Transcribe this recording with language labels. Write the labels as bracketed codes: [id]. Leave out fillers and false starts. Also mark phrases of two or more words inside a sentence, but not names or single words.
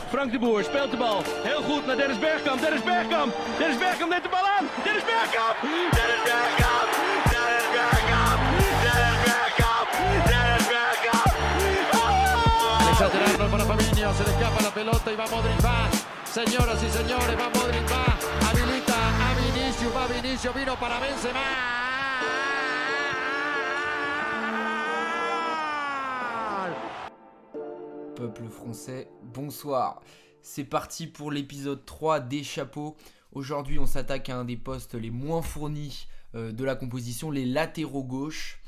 [nl] Frank de Boer speelt de bal. Heel goed naar Dennis Bergkamp. Dennis Bergkamp. Dennis Bergkamp neemt de bal aan. Dennis Bergkamp. Dennis Bergkamp. Dennis Bergkamp. Dennis Bergkamp. Dennis Bergkamp. [es] Alexander Arnold para Fabinho. Se le escapa la pelota y va Modric. Va. Señoras y señores, va Modric. Va. Habilita a Vinicius. Va Vinicius. Vino para Benzema. [fr] Peuple français, bonsoir. C'est parti pour l'épisode 3 des chapeaux. Aujourd'hui, on s'attaque à un des postes les moins fournis de la composition, les latéraux gauche.